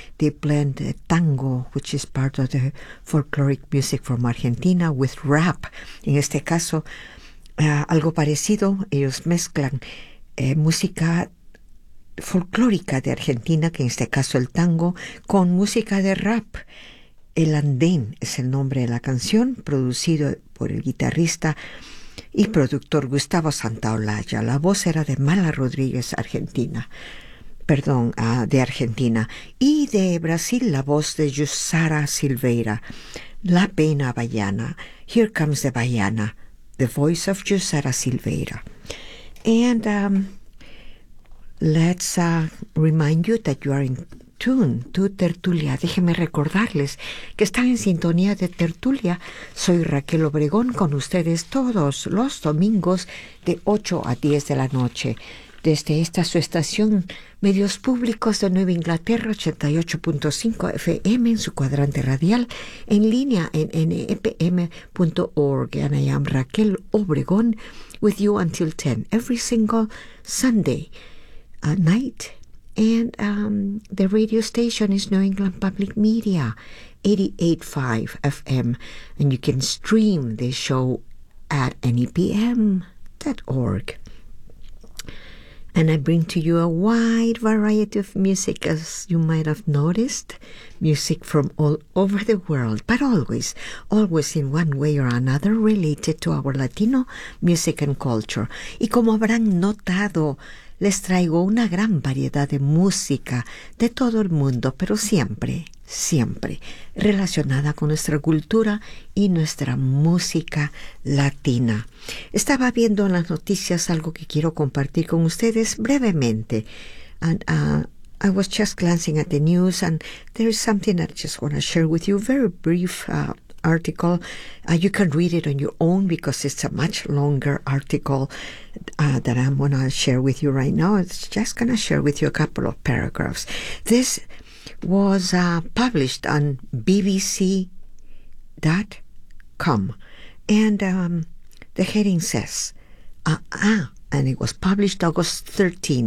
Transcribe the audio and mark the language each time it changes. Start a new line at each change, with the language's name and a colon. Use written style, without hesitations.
English: They blend tango, which is part of the folkloric music from Argentina, with rap.
Spanish: En este caso, algo parecido, ellos mezclan música folclórica de Argentina, que en este caso el tango, con música de rap. El Andén es el nombre de la canción, producido por el guitarrista y productor Gustavo Santaolalla. La voz era de Mala Rodríguez, Argentina. Perdón, de Argentina. Y de Brasil, la voz de Jussara Silveira.
English: La Pena Baiana. Here comes the Baiana. The voice of Jussara Silveira. And let's remind you that you are in tune to Tertulia.
Spanish: Déjenme recordarles que están en sintonía de Tertulia. Soy Raquel Obregón con ustedes todos los domingos de 8 a 10 de la noche. Desde esta su estación, Medios Públicos de Nueva Inglaterra, 88.5 FM en su cuadrante radial, en línea en nepm.org.
English: And I am Raquel Obregón with you until 10, every single Sunday night. And the radio station is New England Public Media, 88.5 FM. And you can stream this show at nepm.org. And I bring to you a wide variety of music, as you might have noticed, music from all over the world, but always, always in one way or another related to our Latino music and culture.
Spanish: Y como habrán notado, les traigo una gran variedad de música de todo el mundo, pero siempre, siempre relacionada con nuestra cultura y nuestra música latina. Estaba viendo en las noticias algo que quiero compartir con ustedes brevemente.
English: And I was just glancing at the news, and there is something that I just want to share with you. Very brief article. You can read it on your own because it's a much longer article that I'm going to share with you right now. It's just going to share with you a couple of paragraphs. This was published on bbc.com, and the heading says, and it was published August 13.